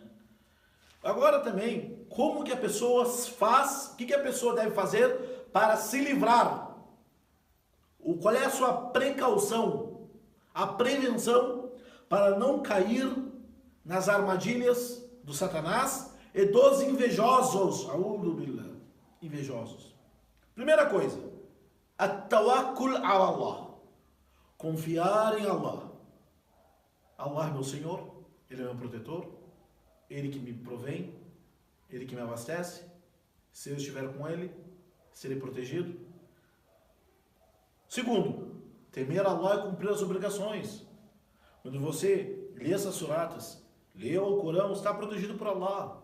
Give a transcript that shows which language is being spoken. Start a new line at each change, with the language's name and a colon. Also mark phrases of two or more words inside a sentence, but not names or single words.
Portuguese: Agora também, como que a pessoa faz, o que a pessoa deve fazer para se livrar? Qual é a sua precaução, a prevenção para não cair nas armadilhas do Satanás e dos invejosos.
Arabic: أعوذ بالله.
Portuguese: Invejosos. Primeira coisa,
Arabic: التوكل على الله.
Portuguese: Confiar em Allah. Allah é meu Senhor, Ele é meu protetor, Ele que me provém, Ele que me abastece. Se eu estiver com Ele, serei protegido. Segundo, temer Allah e cumprir as obrigações. Quando você lê essas suratas, lê o Corão, está protegido por Allah.